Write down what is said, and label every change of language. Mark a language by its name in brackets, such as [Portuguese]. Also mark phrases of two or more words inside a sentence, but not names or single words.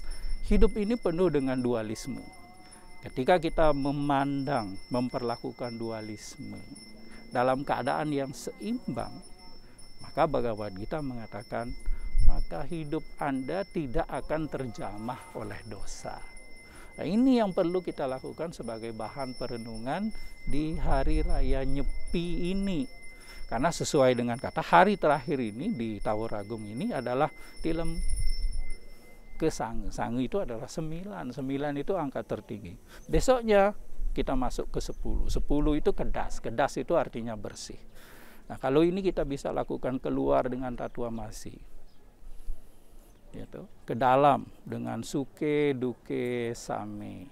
[Indonesian] Hidup ini penuh dengan dualisme. Ketika kita memandang, memperlakukan dualisme dalam keadaan yang seimbang, maka Bhagavad Gita mengatakan, maka hidup Anda tidak akan terjamah oleh dosa. Nah, ini yang perlu kita lakukan sebagai bahan perenungan di Hari Raya Nyepi ini. Karena sesuai dengan kata, hari terakhir ini di Tawaragung ini adalah tilem ke Sange. Sange itu adalah 9. 9 itu angka tertinggi. Besoknya kita masuk ke 10. 10 itu kedas. Kedas itu artinya bersih. Nah, kalau ini kita bisa lakukan keluar dengan [Sanskrit] tatua masi. [Indonesian] Gitu. Ke dalam dengan [Sanskrit] suke, duke, same.